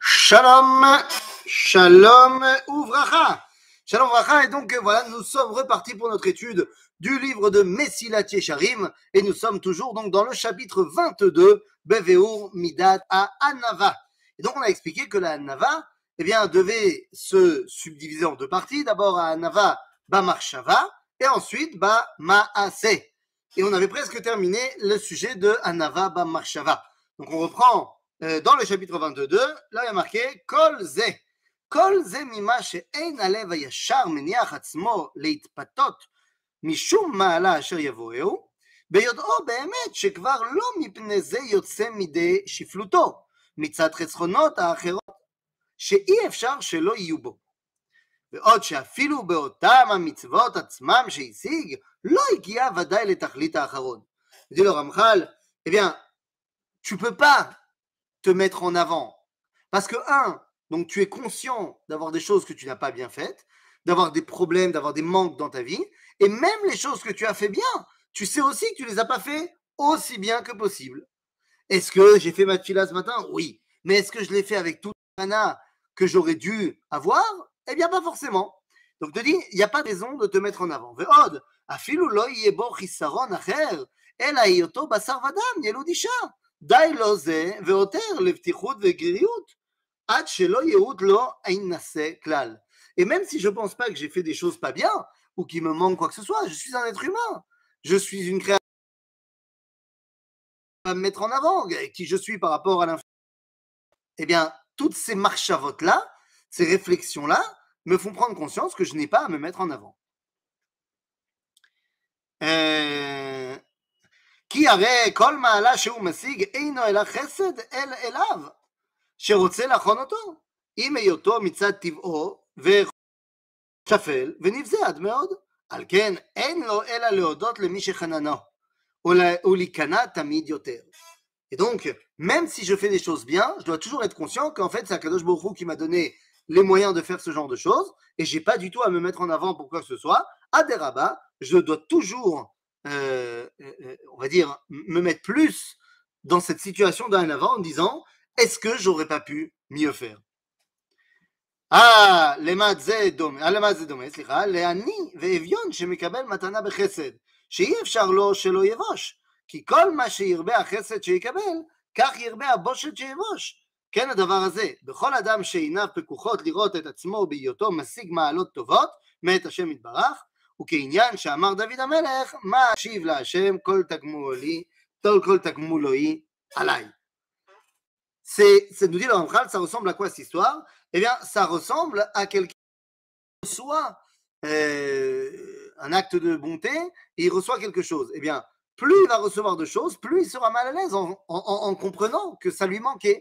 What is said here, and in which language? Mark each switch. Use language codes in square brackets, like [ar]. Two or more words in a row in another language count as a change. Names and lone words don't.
[he] שלום, שלום וברכה. שלום וברכה, [fr] et donc voilà, nous sommes repartis pour notre étude du livre de Mesilat Yesharim, et nous sommes toujours donc dans le chapitre 22, [he] בביאור מידת הענווה. [fr] Et donc on a expliqué que la Anava, eh bien, devait se subdiviser en deux parties, d'abord [he] הענווה במחשבה, [fr] et ensuite Maase. Et on avait presque terminé le sujet de [he] ענווה במחשבה. [fr] Donc on reprend dans le chapitre 22, là il y a marqué [he] כל זה. כל זה ממה שאין לב הישר מניח עצמו להתפתות משום מעלה אשר יבואהו, ביודעו באמת שכבר לא מפני זה יוצא מידי שפלותו, מצד חסכונות האחרות שאי אפשר שלא יהיו בו. ועוד שאפילו באותם המצוות עצמם שהשיג, לא הגיע ודאי לתכלית האחרון. [fr] dit le Ramchal, eh bien, tu peux pas te mettre en avant. Parce que, donc tu es conscient d'avoir des choses que tu n'as pas bien faites, d'avoir des problèmes, d'avoir des manques dans ta vie, et même les choses que tu as fait bien, tu sais aussi que tu les as pas fait aussi bien que possible. Est-ce que j'ai fait ma tefila ce matin? Oui. Mais est-ce que je l'ai fait avec toute la mana que j'aurais dû avoir? Eh bien, pas forcément. Donc, te dis, il n'y a pas de raison de te mettre en avant. [he] ועוד, אפילו לא יהיה בו חסרון אחר, אלא היותו בשר ודם, ילוד אשה. די לו זה ועותר לבטיחות וגריות עד שלא יהוד לו אינשא כלל. [fr] Et même si je ne pense pas que j'ai fait des choses pas bien ou qu'il me manque quoi que ce soit, je suis un être humain. Je suis une créature à me mettre en avant, qui je suis par rapport à l'infini. Eh bien, toutes ces marchavotes-là, ces réflexions-là, me font prendre conscience que je n'ai pas à me mettre en avant. [he] כי הרי כל מעלה שהוא משיג אינו אלא חסד אליו, שרוצה לחון אותו, עם היותו מצד טבעו ושפל ונבזה עד מאוד. על כן אין לו אלא להודות למי שחננו, ולהיכנע תמיד יותר. [fr] Et donc, même si je fais des choses bien, je dois toujours être conscient qu'en fait, c'est Akadosh Baruch Hu qui m'a donné les moyens de faire ce genre de choses, et j'ai pas du tout à me mettre en avant pour quoi que ce soit. À des rabats, je dois toujours on va dire, me mettre plus dans cette situation d'un avant en disant, est-ce que j'aurais pas pu mieux faire? [he] למה זה דומה, סליחה, לעני ואביון שמקבל מתנה בחסד, שאי אפשר לו שלא יבוש, כי כל מה שירבה החסד שיקבל, כך ירבה הבושת שיבוש. כן הדבר הזה, בכל אדם שעיניו פקוחות לראות את עצמו בהיותו משיג מעלות טובות, מאת השם יתברך, וכעניין שאמר דוד המלך, מה אשיב להשם כל תגמולוי עליי. [fr] C'est nous dit le Ramchal, ça ressemble à quoi cette histoire? Eh bien, ça ressemble à quelqu'un qui reçoit un acte de bonté et il reçoit quelque chose. Eh bien, plus il va recevoir de choses, plus il sera mal à l'aise en comprenant que ça lui manquait.